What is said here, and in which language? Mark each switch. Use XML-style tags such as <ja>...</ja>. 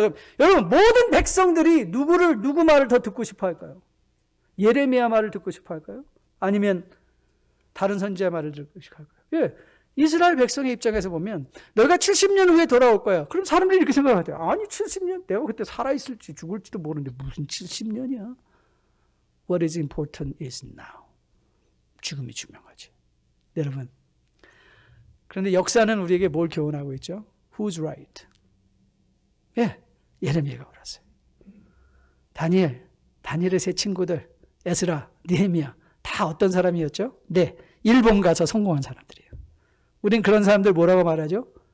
<ko>그럼 여러분 모든 백성들이 누구 말을 더 듣고 싶어 할까요? 예레미야 말을 듣고 싶어 할까요? 아니면 다른 선지자 말을 듣고 싶어 할까요? 예, 이스라엘 백성의 입장에서 보면 너희가 70년 후에 돌아올 거야. 그럼 사람들이 이렇게 생각하대요. 아니 70년? 내가 그때 살아있을지 죽을지도 모르는데 무슨 70년이야?</ko> <en>What is important is now.</en> <ko>지금이 중요하지. 여러분 그런데 역사는 우리에게 뭘 교훈하고 있죠?</ko> <en>Who's right?</en> <ko>예, 예레미야가 옳았어요. 다니엘의 세 친구들, 에스라, 느헤미야 다 어떤 사람이었죠? 네, 일본 가서 성공한 사람들이에요. 우린 그런 사람들 뭐라고 말하죠?</ko>